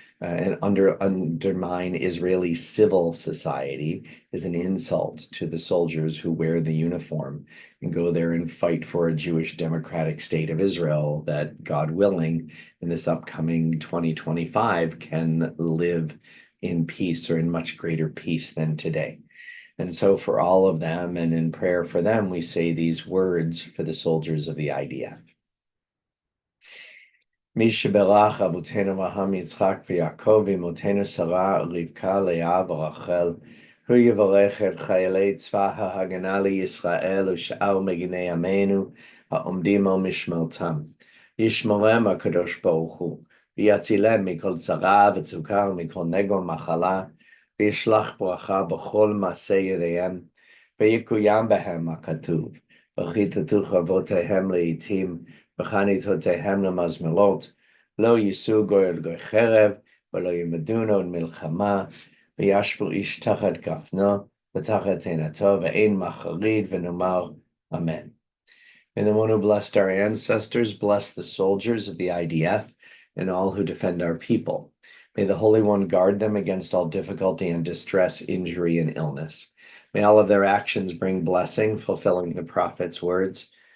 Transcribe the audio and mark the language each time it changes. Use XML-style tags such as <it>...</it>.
<en>and undermine Israeli civil society is an insult to the soldiers who wear the uniform and go there and fight for a Jewish democratic state of Israel that, God willing, in this upcoming 2025 can live in peace, or in much greater peace than today. And so for all of them, and in prayer for them, we say these words for the soldiers of the IDF.</en> <he>מי שבירך אבותינו אברהם, יצחק ויעקב, ואמותינו שרה, רבקה, לאה ורחל, הוא יברך את חיילי צבא ההגנה לישראל ושאר מגיני עמנו העומדים על משמרתם. ישמרם הקדוש ברוך הוא, ויצילם מכל צרה וצוקה ומכל נגע ומחלה, וישלח ברכה בכל מעשה ידיהם, ויקוים בהם הכתוב. וכיתתו חרבותיהם לאיתים, וחניתותיהם למזמרות. לא יישאו גוי על גוי חרב, ולא ילמדון עוד מלחמה, וישבו איש תחת גפנו, ותחת תאנתו, ואין מחריד, ונאמר Amen.</he> <en>May the one who blessed our ancestors bless the soldiers of the IDF and all who defend our people. May the Holy One guard them against all difficulty and distress, injury, and illness. May all of their actions bring blessing, fulfilling the prophet's words.</en>